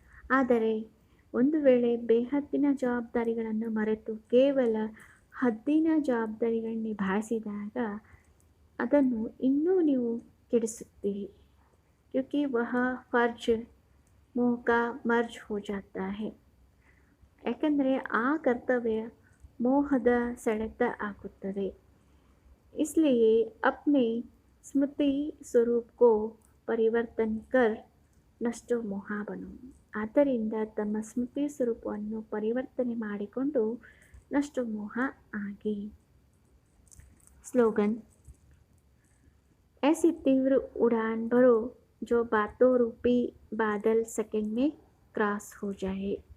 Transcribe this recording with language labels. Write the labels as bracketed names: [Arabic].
[Kannada] ಆದರೆ ಒಂದು ವೇಳೆ ಬೇಹದ್ದಿನ ಜವಾಬ್ದಾರಿಗಳನ್ನು ಮರೆತು ಕೇವಲ ಹದ್ದಿನ ಜವಾಬ್ದಾರಿಗಳನ್ನು ನಿಭಾಯಿಸಿದಾಗ ಅದನ್ನು ಇನ್ನೂ ನೀವು ಕೆಡಿಸುತ್ತೀರಿ. [Hindi] क्योंकि वह फर्ज मोह का मर्ज हो जाता है. [Kannada] ಯಾಕಂದರೆ ಆ ಕರ್ತವ್ಯ ಮೋಹದ ಸೆಳೆತ ಆಗುತ್ತದೆ. [Hindi] इसलिए अपने स्मृति स्वरूप को परिवर्तन कर ನಷ್ಟೋ ಮೋಹ ಬನು. [Kannada] ಆದ್ದರಿಂದ ತಮ್ಮ ಸ್ಮೃತಿ ಸ್ವರೂಪವನ್ನು ಪರಿವರ್ತನೆ ಮಾಡಿಕೊಂಡು ನಷ್ಟೋ ಮೋಹ ಆಗಿ. [Hindi] स्लोगन. ऐसी तीव्र उड़ान भरो जो बातों रूपी बादल सेकंड में ಕ್ರಾಸ್ हो जाए.